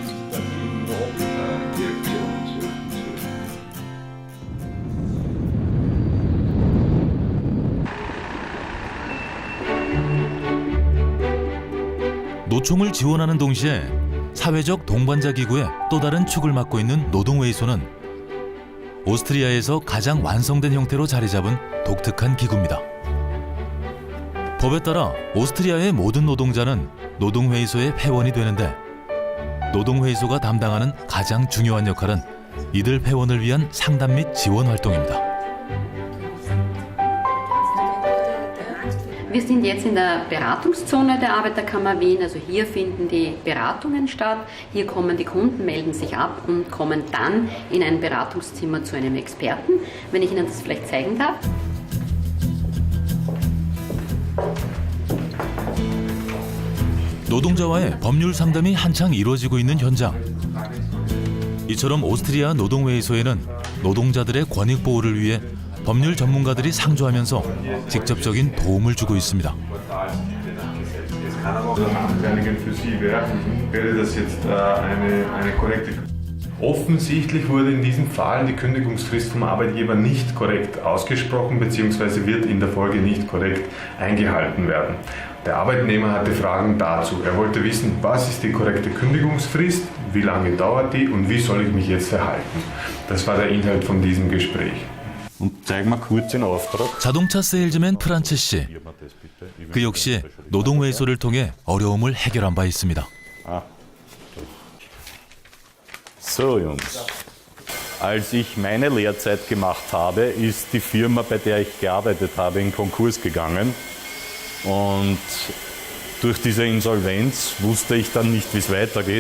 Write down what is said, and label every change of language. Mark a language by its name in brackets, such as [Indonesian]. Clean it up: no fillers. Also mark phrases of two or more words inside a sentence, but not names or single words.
[Korean] 노총을 지원하는 동시에 사회적 동반자 기구의 또 다른 축을 맡고 있는 노동회의소는 오스트리아에서 가장 완성된 형태로 자리 잡은 독특한 기구입니다. 법에 따라 오스트리아의 모든 노동자는 노동회의소의 회원이 되는데 노동회의소가 담당하는 가장 중요한 역할은 이들 회원을 위한 상담 및 지원 활동입니다. [German] Wir sind jetzt in der Beratungszone der Arbeiterkammer Wien, also hier finden die Beratungen statt. Hier kommen die Kunden, melden sich ab und kommen dann in ein Beratungszimmer zu einem Experten. Wenn ich Ihnen das vielleicht zeigen darf. [Korean] 노동자와의 법률 상담이 한창 이루어지고 있는 현장. 이처럼 오스트리아 노동회의소에는 노동자들의 권익 보호를 위해 법률 전문가들이 상주하면서 직접적인 도움을 주고 있습니다. [German] Offensichtlich wurde in diesem Fall die Kündigungsfrist vom Arbeitgeber nicht korrekt ausgesprochen bzw. wird in der Folge nicht korrekt eingehalten werden. Der Arbeitnehmer hatte Fragen dazu. Er wollte wissen, was ist die korrekte Kündigungsfrist, wie lange dauert die und wie soll ich mich jetzt verhalten. Das war der Inhalt von diesem Gespräch. [Korean] 자동차 세일즈맨 프란츠 씨. 그 역시 노동회의소를 통해 어려움을 해결한 바 있습니다. [German] So Jungs, als ich meine Lehrzeit gemacht habe, ist die Firma, bei der ich gearbeitet habe, in Konkurs gegangen. Und durch diese Insolvenz wusste ich dann nicht, wie es weitergeht.